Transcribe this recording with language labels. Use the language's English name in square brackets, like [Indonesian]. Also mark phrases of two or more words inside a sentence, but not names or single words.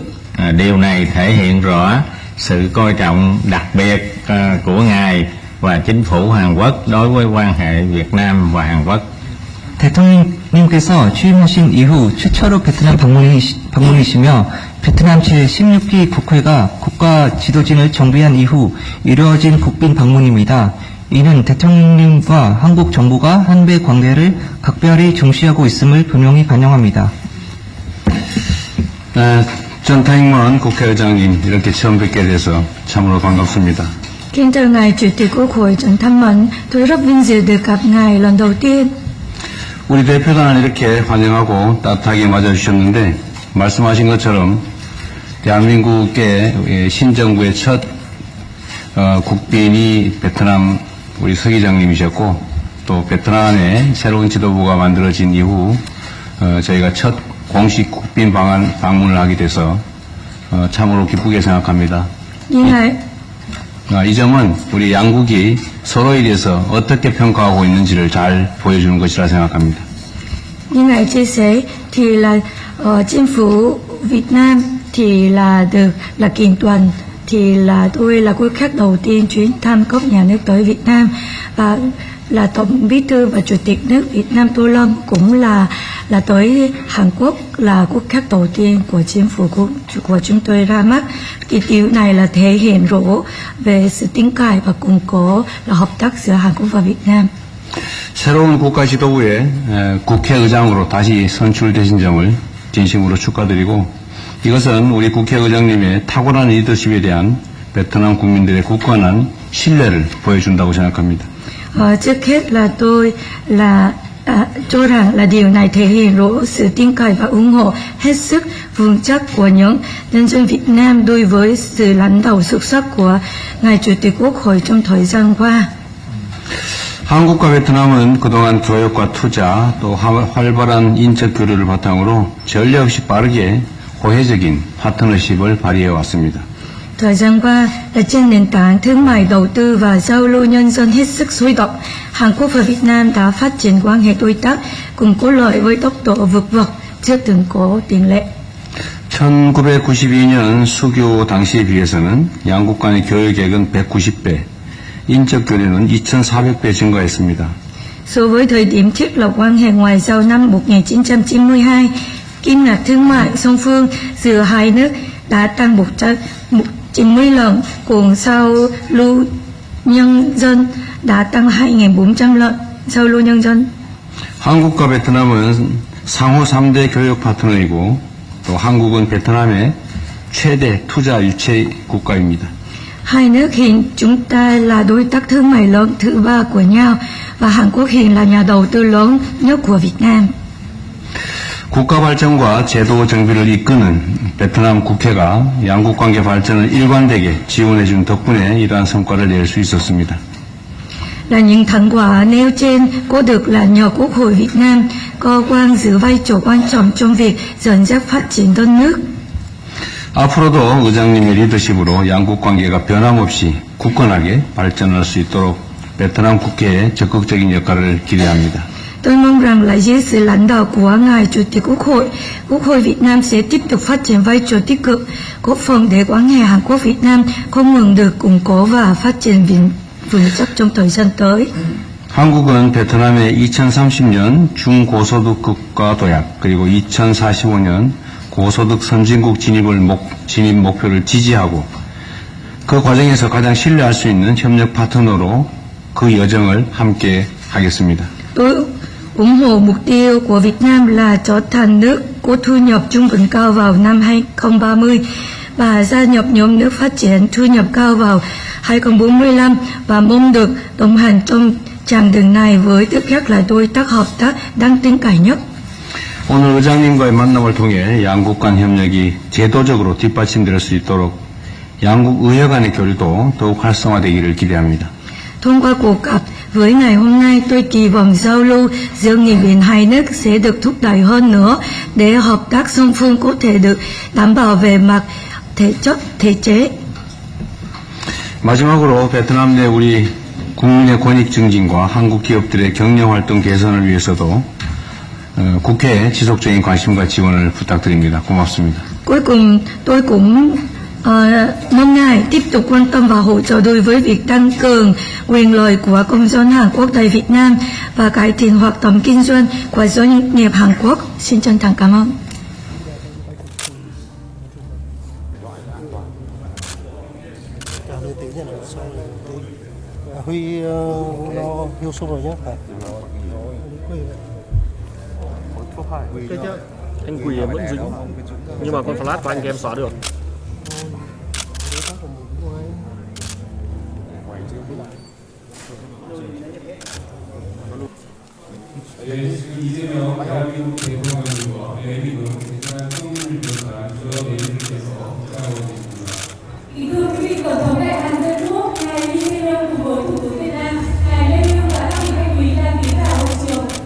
[Vietnamese] Điều này thể hiện rõ sự coi trọng đặc biệt của Ngài và chính phủ Hàn Quốc đối với quan hệ Việt Nam và Hàn Quốc. [Korean] 대통령님께서 취임하신 이후 최초로 베트남 방문이시며 베트남 제16기 국회가 국가 지도진을 정비한 이후 이루어진 국빈 방문입니다. 이는 대통령님과 한국 정부가 한배 관계를 각별히 중시하고 있음을 분명히 반영합니다. 전타잉먼 국회의장님, 이렇게 처음 뵙게 돼서 참으로 반갑습니다. [Vietnamese] Kính chào ngài Chủ tịch Quốc hội Trần Thanh Mẫn, tôi rất vinh dự được gặp ngài lần đầu tiên. [Korean] 우리 대표단을 이렇게 환영하고 따뜻하게 맞아주셨는데, 말씀하신 것처럼 대한민국의 신정부의 첫 국빈이 베트남 우리 서 기장님이셨고, 또 베트남의 새로운 지도부가 만들어진 이후 저희가 첫 공식 국빈 방문을 하게 돼서 참으로 기쁘게 생각합니다. 이 점은 우리 양국이 서로에 대해서 어떻게 평가하고 있는지를 잘 보여주는 것이라 생각합니다. [Vietnamese] Như ngài chia sẻ thì là chính phủ Việt Nam thì là được là kiện toàn, thì là tôi là quốc khách đầu tiên chuyến thăm cấp nhà nước tới Việt Nam, và là Tổng Bí thư và Chủ tịch nước Việt Nam Tô Lâm cũng là tới Hàn Quốc, là quốc khách đầu tiên của chính phủ của chúng tôi ra mắt. Cái điều này là thể hiện rõ về sự tin cậy và củng cố là hợp tác giữa Hàn Quốc và Việt Nam. [Korean] 새로운 국가 지도부의 국회의장으로 다시 선출되신 점을 진심으로 축하드리고, 이것은 우리 국회의장님의 탁월한 리더십에 대한 베트남 국민들의 굳건한 신뢰를 보여준다고 생각합니다. [Vietnamese] Trước hết là tôi cho rằng là điều này thể hiện rõ sự tin cậy và ủng hộ hết sức vững chắc của những nhân dân Việt Nam đối với sự lãnh đạo xuất sắc của ngài Chủ tịch Quốc hội trong thời gian qua. [Korean] 한국과 베트남은 그동안 교역과 투자 또 활발한 인적 교류를 바탕으로 전례 없이 빠르게 호혜적인 파트너십을 발휘해 왔습니다. [Vietnamese] Thời gian qua, là trên nền tảng thương mại đầu tư và giao lưu nhân dân hết sức sôi động, Hàn Quốc và Việt Nam đã phát triển quan hệ đối tác cùng có lợi với tốc độ vượt bậc chưa từng có tiền lệ. [Korean] 1992년 수교 당시에 비해서는 양국 간의 교역액은 190배, 인적 교류는 2,400배 증가했습니다. [Vietnamese] So với thời điểm thiết lập quan hệ ngoại giao năm 1992, kim ngạch thương mại song phương giữa hai nước đã tăng 190 lần, còn giao lưu nhân dân đã tăng 2.400 lần giao lưu nhân dân. [Korean] 한국과 베트남은 상호 3대 교역 파트너이고, 또 한국은 베트남의 최대 투자 유치 국가입니다. [Vietnamese] Hai nước hiện chúng ta là đối tác thương mại lớn thứ ba của nhau, và Hàn Quốc hiện là nhà đầu tư lớn nhất của Việt Nam. [Korean] 국가 발전과 제도 정비를 이끄는 베트남 국회가 양국 관계 발전을 일관되게 지원해준 덕분에 이러한 성과를 낼 수 있었습니다. [Vietnamese] Là những thành quả nêu trên có được là nhờ Quốc hội Việt Nam cơ quan giữ vai trò quan trọng trong việc dẫn dắt phát triển đất nước. [Korean] 앞으로도 의장님의 리더십으로 양국 관계가 변함없이 굳건하게 발전할 수 있도록 베트남 국회의 적극적인 역할을 기대합니다. [Vietnamese] Tôi mong rằng là dưới sự lãnh đạo của ngài Chủ tịch Quốc hội Việt Nam sẽ tiếp tục phát triển vai trò tích cực, góp phần để quan hệ Hàn Quốc Việt Nam không ngừng được củng cố và phát triển vững chắc trong thời gian tới. [Korean] 한국은 베트남의 2030년 중고소득 국가 도약, 그리고 2045년 고소득 선진국 진입 목표를 지지하고, 그 과정에서 가장 신뢰할 수 있는 협력 파트너로 그 여정을 함께 하겠습니다. [Vietnamese] Tôi ủng hộ mục tiêu của Việt Nam là trở thành nước có thu nhập trung bình cao vào năm 2030 và gia nhập nhóm nước phát triển thu nhập cao vào 2045, và mong được đồng hành trong chặng đường này với tư cách là đối tác hợp tác đáng tin cậy nhất. [Korean] 오늘 의장님과의 만남을 통해 양국 간 협력이 제도적으로 뒷받침될 수 있도록 양국 의회 간의 교류도 더욱 활성화되기를 기대합니다. [Vietnamese] Thông qua cuộc gặp với ngày hôm nay, tôi kỳ vọng giao lưu giữa nghị viện hai nước sẽ được thúc đẩy hơn nữa để hợp tác song phương có thể được đảm bảo về mặt thể chất, thể chế. [Korean] 마지막으로 베트남 내 우리 국민의 권익 증진과 한국 기업들의 경영 활동 개선을 위해서도 국회에 지속적인 관심과 지원을 부탁드립니다. 고맙습니다. [Vietnamese] Cuối cùng, tôi cũng mong ngài tiếp tục quan tâm và hỗ trợ đối với việc tăng cường quyền lợi của công dân Hàn Quốc tại Việt Nam và cải thiện hoạt động kinh doanh của doanh nghiệp Hàn Quốc. Xin chân thành cảm ơn. Huy nó hưu sung rồi nhé. Anh Quỳ vẫn dính, nhưng mà con flash của anh thì em xóa được. [Korean] 이재명 대한민국 대통령과 대미군 베트남 총리를 비롯한 주요 대리들께서 참여하고 있습니다. [Vietnamese] Thưa quý vị, Tổng thống Đại Hàn Dân Quốc, ngài Lee Jae-myung cùng với Thủ tướng Việt Nam, ngài Lê Minh và các vị khách quý đang tiến vào hội trường.